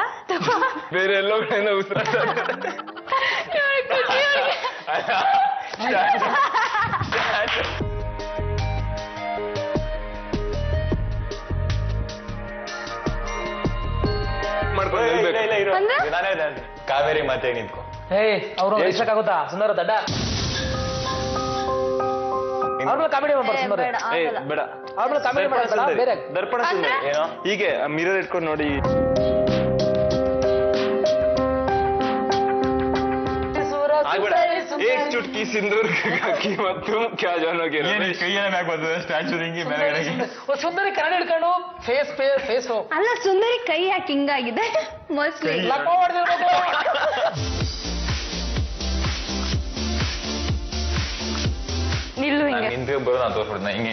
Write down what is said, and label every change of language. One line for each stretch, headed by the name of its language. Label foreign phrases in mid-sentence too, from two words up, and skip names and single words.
Kannada: ಬೇರೆ ಎಲ್ಲೋ ಕಡೆಯಿಂದ ಉಸಿರಾಡ್ತಾರೆ. ಕಾವೇರಿ ಮಾತೆ ನಿಂತ್ಕೊ. ಅವ್ರು ಇಷ್ಟಕ್ಕಾಗುತ್ತಾ ಸುಂದರ ದಡ್ಡ? ಅವ್ರ ಕಾಮಿಡಿ ಮಾಡ್ಬಾರ್ದು ಸುಂದರ. ಬೇಡ, ಅವ್ರ ಕಾಮಿಡಿ ಮಾಡ್ತಾರ ಬೇರೆ. ದರ್ಪಣ ಸುಂದರ ಏನೋ ಹೀಗೆ ಮಿರರ್ ಇಟ್ಕೊಂಡು ನೋಡಿ.
Hindi: एक चुटकी सिंदूर की
Kannada: ಮತ್ತು
Hindi: क्या जानोगे
Kannada: ಕೈಯನ್ನ ಮ್ಯಾಗ ಬರ್ತದೆ ಸ್ಟ್ಯಾಚ್ಯೂ ಹಿಂಗೆ ಮೇಲ್ಗಡೆ. ಸುಂದರಿ ಕನ್ನಡ ಹಿಡ್ಕೊಂಡು ಫೇಸ್ ಅಲ್ಲ, ಸುಂದರಿ ಕೈ ಯಾಕೆ ಹಿಂಗಾಗಿದೆ? ಮೋಸ್ಟ್ಲಿ ಲಪ್ಪ ಹೊಡೆದಿರ್ಬೇಕು. ನಿಲ್ಲು ಹಿಂಗೆ. ನಿಂತು ಬರೋದು ನಾನು ತೋರ್ಸ್ಬಿಡ್ತೀನಿ ಹಿಂಗೆ